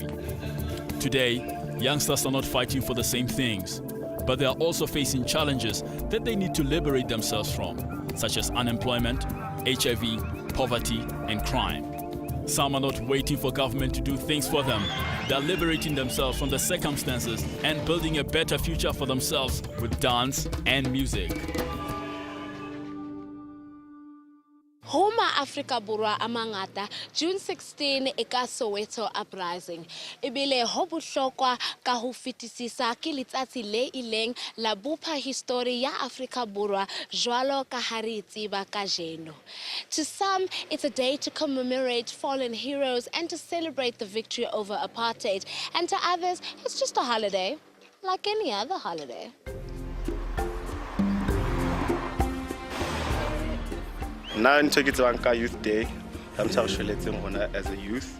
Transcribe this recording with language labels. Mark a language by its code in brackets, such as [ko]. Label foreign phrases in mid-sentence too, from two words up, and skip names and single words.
[en] Today, youngsters are not fighting for the same things, but they are also facing challenges that they need to liberate themselves from, such as unemployment, HIV, poverty, and crime. Some are not waiting for government to do things for them. They're liberating themselves from the circumstances and building a better future for themselves with dance and music. [st] Homa Africa Borwa a mangata, June 16 e ka Soweto uprising. Ebile ho bohlokwa ka ho fetisisa ke letsatsi le ileng la bopa history ya Africa Borwa jwalo ka ha re tseba kajeno. [en] To some, it's a day to commemorate fallen heroes and to celebrate the victory over apartheid. And to others, it's just a holiday, like any other holiday. Now in Tokyo Youth Day, I'm celebrating as a youth.